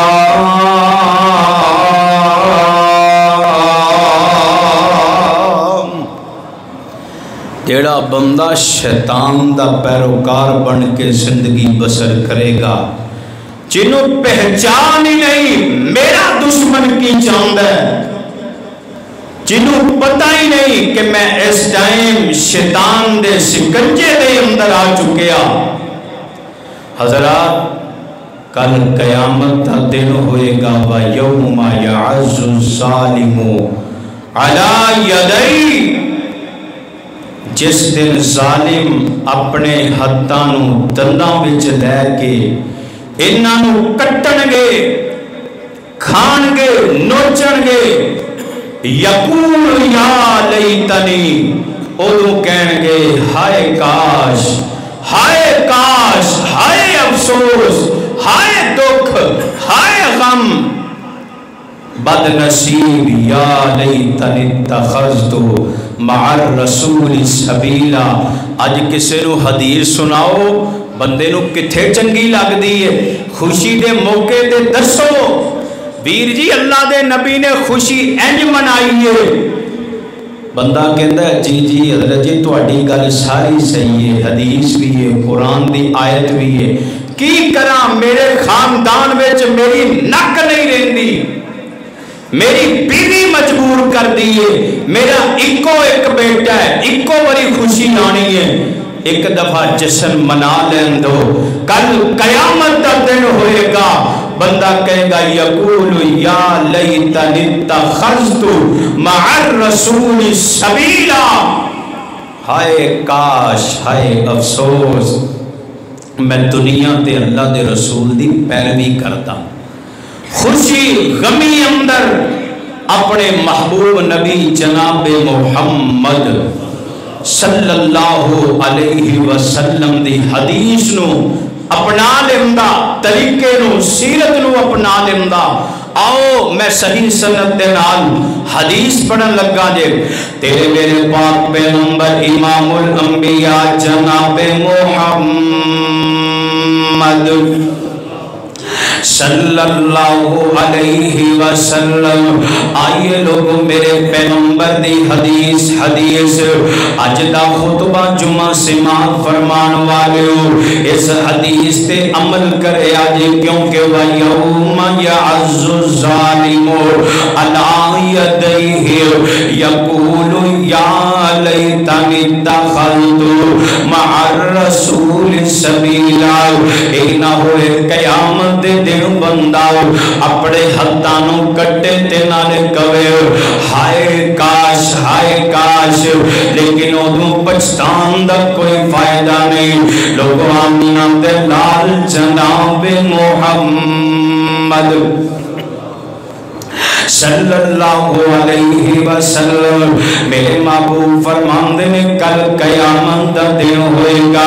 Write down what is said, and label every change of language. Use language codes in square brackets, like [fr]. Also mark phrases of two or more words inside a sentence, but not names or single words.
[pa] جیڑا بندہ شیطان دا پیروکار بن کے زندگی بسر کرے گا، جنہوں پہچان ہی نہیں میرا دشمن کی چاند ہے، جنہوں پتہ ہی نہیں کہ میں اس ٹائم شیطان دے سکنجے دے اندر آ چکیا. حضرات کل قیامت دا دن ہوئے گا. [ar] وَيَوْمَ يَعَزُّ الظَّالِمُ عَلَىٰ يَدَيْهِ. [pa] جس دن ظالم اپنے ہتھاں دنداں وچ لے کے انہاں نوں کٹن گے، کھان گے، نوچن گے. [ar] یقول یا لیتنی، [pa] اودوں کہن گے ہائے کاش، ہائے کاش، ہائے افسوس، ہائے دکھ، ہائے غم، بد نصیب. [ar] یا لیتنی اتخذت مع الرسول سبیلا. [pa] اج کسے نو حدیث سناؤ، بندے نو کتھے چنگی لگ دی ہے؟ خوشی دے موقع تے دسو ویر جی اللہ دے نبی نے خوشی انج منائی ہے. بندہ کہتا ہے جی جی حضرت جی تہاڈی گل ساری صحیح ہے، حدیث بھی ہے، قرآن دی آیت بھی ہے، کی کراں میرے خاندان وچ میری نک نہیں رہندی، میری بیوی مجبور کر دیئے، میرا ایک بیٹا ہے، ایکو بڑی خوشی لانی ہے. ایک دفعہ جشن منا لین دو، کل قیامت دا دن ہوئے گا. بندہ کہے گا [ar] یقول یا لیتنی اتخذت مع الرسول سبیلا. [pa] ہائے کاش، ہائے افسوس، میں دنیا تے اللہ دے رسول دی پیروی کرتا. خوشی غمی اندر اپنے محبوب نبی جناب محمد [ar] صلی اللہ علیہ وسلم [pa] دی حدیث نو اپنا لیندہ، طریقے نو سیرت نو اپنا لیندہ. آؤ میں صحیح سنت دے نال حدیث پڑھن لگا جے. تیرے میرے پاک پیغمبر امام الانبیاء جناب محمد [ar] صلی اللہ علیہ [pa] وسلم آئیے لوگوں میرے پیغمبر دی حدیث اج دا خطبہ جمعہ سماعت فرمان والو اس حدیث تے عمل کرے آجے کیونکہ [ar] وَيَوْمَ يَعَزُّ الظَّالِمُ عَلَىٰ يَدَيْهِ يَقُولُ يَا لَيْتَنِي اتَّخَذْتُ مَعَ الرَّسُولِ سَبِيلًا. [pa] اے نہ ہوئے قیامت دے دن بندہ اپنے ہتھانوں کٹے تے نالے کہے ہائے کاش، لیکن ادھوں پچھتان دا کوئی فائدہ نہیں. لوگوں آمینہ دے لال جناب محمد [ar] صلی اللہ علیہ وسلم [pa] میرے محبوب فرماندے نے کل قیامت دا دن ہوئے گا.